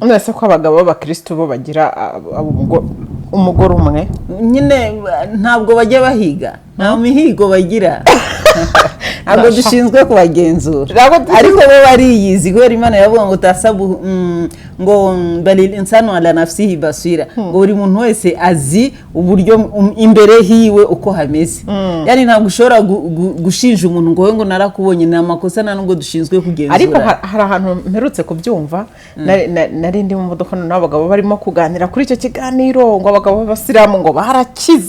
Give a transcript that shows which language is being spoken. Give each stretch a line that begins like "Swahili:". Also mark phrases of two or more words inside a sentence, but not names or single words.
Kinyarwanda: Nese ko abagabo b'abakristo bo bagira umugore umwe nyine, ntabwo bajya bahiga, nta mihigo bagira. Ntabwo dushinzwe kubagenzura, ariko bo bariyizi. Kubera Imana yavuga ngo tasabu ngo
Arabic: balil insanu ala nafsihi basira,
Kinyarwanda: ngo buri muntu wese azi uburyo imbere hiwe uko hameze. Yani ntabwo ushobora gushinja umuntu ngo we ngo narakubonye, ni amakosa nta nubwo dushinzwe kugenzura. Ariko hari ahantu mperutse kubyumva, nari ndi mu modoka n'abagabo barimo kuganira kuri icyo kiganiro, ngo abagabo b'abasilamu ngo barakize.